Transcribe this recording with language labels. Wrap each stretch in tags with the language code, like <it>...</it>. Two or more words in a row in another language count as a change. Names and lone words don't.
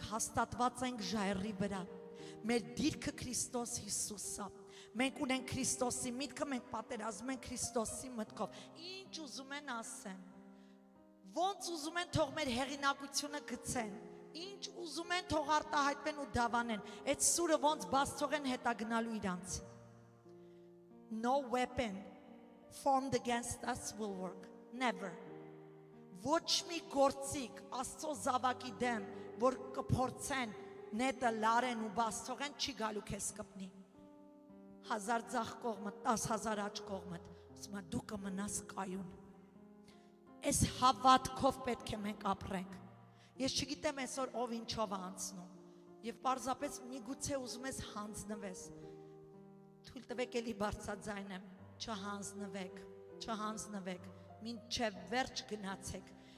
<hy>հաստատված ենք ժայռի վրա, մեր դիրքը Քրիստոս Հիսուսը, մենք ունենք Քրիստոսի միտքը, մենք պատերազմում ենք Քրիստոսի մտքով, ինչ ուզում են ասեն, ոնց ուզում են թող մեր հեղինակությունը գցեն, ինչ ուզում են թող արտահայտվեն ու դավանեն, այդ սուրը ոնց բաց թողեն հետա գնալու իրանց։</hy> <en>No weapon formed against us will work, never.</en> <hy>Ոչ մի գործիք Աստծո զավակի դեմ, որ կփորձեն նետը լարեն ու բաց թողեն, չի գալու քեզ կպնի։ 1000 ձախ կողմդ, 10,000 աջ կողմդ, ասում եմ դու կմնաս կայուն։ Այս հավատքով պետք է մենք ապրենք։ Ես չգիտեմ այսօր ով ինչով է անցնում եւ պարզապես միգուցե ուզում ես հանձնվես։ Թույլ տվեք էլի բարձրաձայնեմ, չհանձնվեք, չհանձնվեք, մինչև վերջ գնացեք։</hy>